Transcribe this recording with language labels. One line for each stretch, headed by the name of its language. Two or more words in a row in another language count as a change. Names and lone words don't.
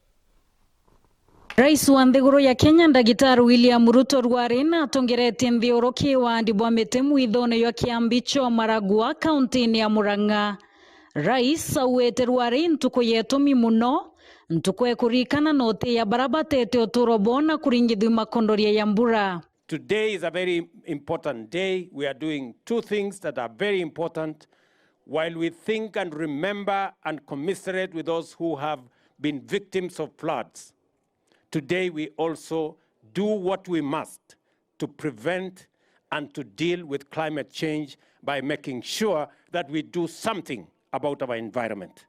Meru: Rais wa nthiguru ya Kenya Ndagitari William Ruto rwarina atongeretie nthioruki wandi bwa miti mwithone ya Kiambicho Maragua kaunti-ini ya Murang'a. Rais awete rwari ntuku yetumi muno ntuku ekurikana noti ya barabatete uturobona kuringithwa makondoria ya mbura.
English: Today is a very important day. We are doing two things that are very important while we think and remember and commiserate with those who have been victims of floods. Today we also do what we must to prevent and to deal with climate change by making sure that we do something about our environment.